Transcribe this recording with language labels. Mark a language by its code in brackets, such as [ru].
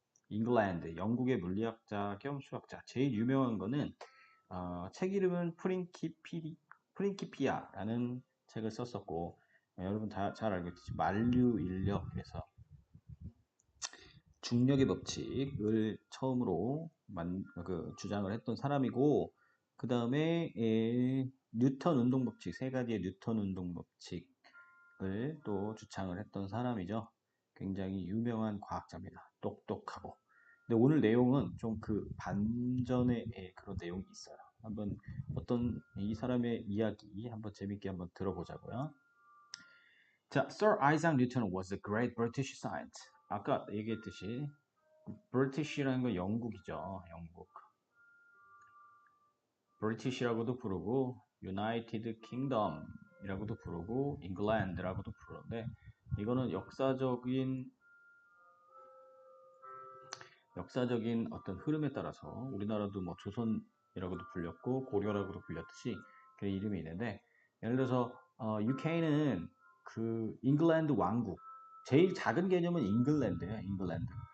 [ko] 잉글랜드, 영국의 물리학자 겸 수학자. 제일 유명한 거는 책 이름은 프린키피아라는 책을 썼었고 여러분 다 잘 알고 있듯이 만류인력에서 중력의 법칙을 처음으로 주장을 했던 사람이고 그 다음에 뉴턴 운동 법칙, 세 가지의 뉴턴 운동 법칙을 또 주창을 했던 사람이죠. 굉장히 유명한 과학자입니다. 똑똑하고. 근데 오늘 내용은 좀 그 반전의 그런 내용이 있어요. 한번 어떤 이 사람의 이야기 한번 재밌게 한번 들어보자고요. [en] 자, Sir Isaac Newton was a great British scientist. [ko] 아까 얘기했듯이 British라는 건 영국이죠. 영국. British라고도 부르고 United Kingdom이라고도 부르고 England라고도 부르는데 이거는 역사적인 어떤 흐름에 따라서 우리나라도 뭐 조선이라고도 불렸고 고려라고도 불렸듯이 그 이름이 있는데 예를 들어서 UK는 그 잉글랜드 왕국 제일 작은 개념은 잉글랜드예요. 잉글랜드.